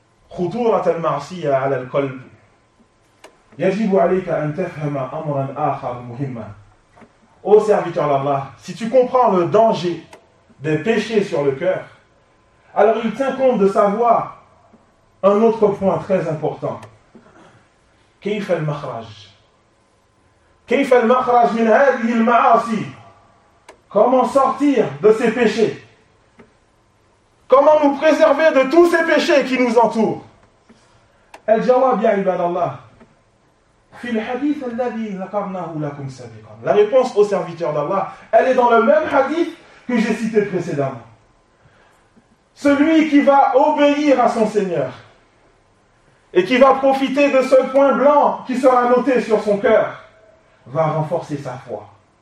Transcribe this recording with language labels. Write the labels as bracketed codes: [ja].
[ar] خطورة المعصية على القلب يجب عليك أن تفهم أمرا آخر مهما أو [fr] serviteur d'Allah, si tu comprends le danger des péchés sur le cœur, alors il t'incombe de savoir un autre point très important. [ar] كيف المخرج؟ كيف المخرج من هذه المعاصي؟ [fr] Comment sortir de ces péchés? Comment nous préserver de tous ces péchés qui nous entourent? [ar] الجواب يا عباد الله في الحديث الذي ذكرناه لكم سابقا. [fr] La réponse aux serviteurs d'Allah, elle est dans le même hadith que j'ai cité précédemment. Celui qui va obéir à son Seigneur et qui va profiter de ce point blanc qui sera noté sur son cœur, va renforcer sa foi.